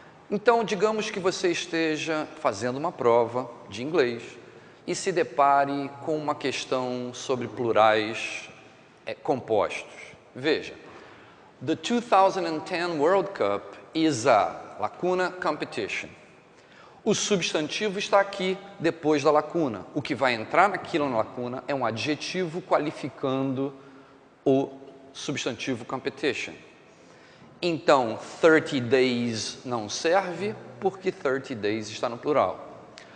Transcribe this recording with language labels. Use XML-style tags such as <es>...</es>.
<pt>Então, digamos que você esteja fazendo uma prova de inglês e se depare com uma questão sobre plurais compostos. Veja,</pt> <en>The 2010 World Cup is a lacuna competition.</en> <pt>O substantivo está aqui depois da lacuna. O que vai entrar naquilo na lacuna é um adjetivo qualificando o substantivo competition. Então, 30 days não serve porque 30 days está no plural.</pt>